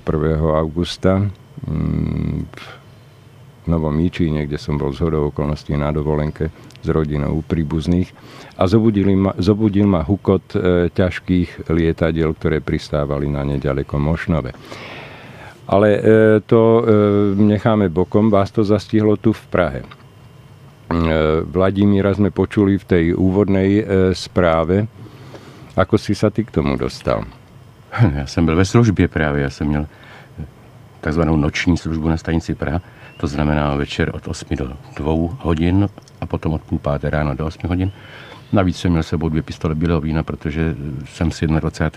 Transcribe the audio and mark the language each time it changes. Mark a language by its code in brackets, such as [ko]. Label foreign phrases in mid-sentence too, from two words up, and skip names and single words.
[sk] augusta v Novom Míčíne, kde som bol zhodou okolností na dovolenke s rodinou príbuzných, a zobudil ma hukot ťažkých lietadiel, ktoré pristávali na neďaleko Mošnove. Ale to necháme bokom, vás to zastihlo tu v Prahe. Vladimíra sme počuli v tej úvodnej správe. Ako si sa ty k tomu dostal? [cs] Já jsem byl ve službě právě, já jsem měl takzvanou noční službu na stanici Praha, to znamená večer od 8 do 2 hodin a potom od 5:30 ráno do 8 hodin. Navíc jsem měl sebou 2 pistole bílého vína, protože jsem si 21.